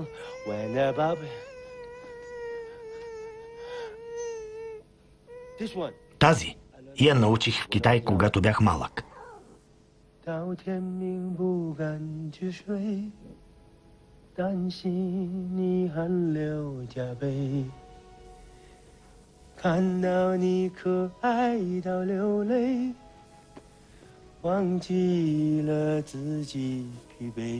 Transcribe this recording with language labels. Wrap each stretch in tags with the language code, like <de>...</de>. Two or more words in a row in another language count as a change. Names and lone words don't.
<en>When the baby, this one.</en> <bg>тази. Я научих в Китай, когато бях малък.</bg> <zh>到天明不敢去睡，担心你汗流浃背，看到你可爱到流泪，忘记了自己疲惫。</zh>